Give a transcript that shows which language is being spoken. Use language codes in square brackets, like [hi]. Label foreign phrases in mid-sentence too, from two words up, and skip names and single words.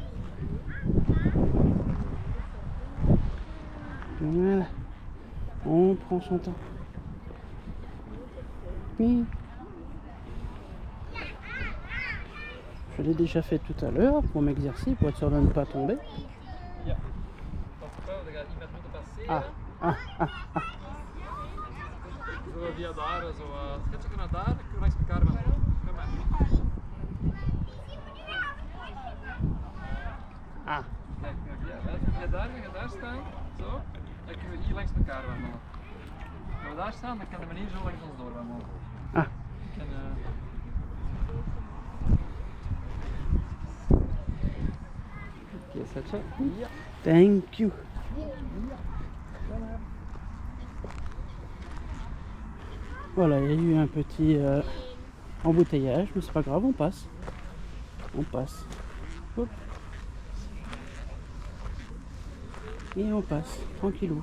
[fr] Voilà. On prend son temps. Oui. Je l'ai déjà fait tout à l'heure pour m'exercer, pour être sûr de ne pas tomber. Ah, ah, ah, ah. [nl] Zo via daar, zo schetsje naar daar, dan kun je langs elkaar met kom maar. Ah. Kijk, via daar staan, zo, dan kunnen we hier langs elkaar wandelen. Als we daar staan, dan kan de meneer zo langs ons door wandelen. Ah. En, [en] Yes, that's it. Yeah. Thank you. [fr] Voilà, il y a eu un petit embouteillage, mais c'est pas grave, on passe. On passe. Hop. Et on passe, tranquillou.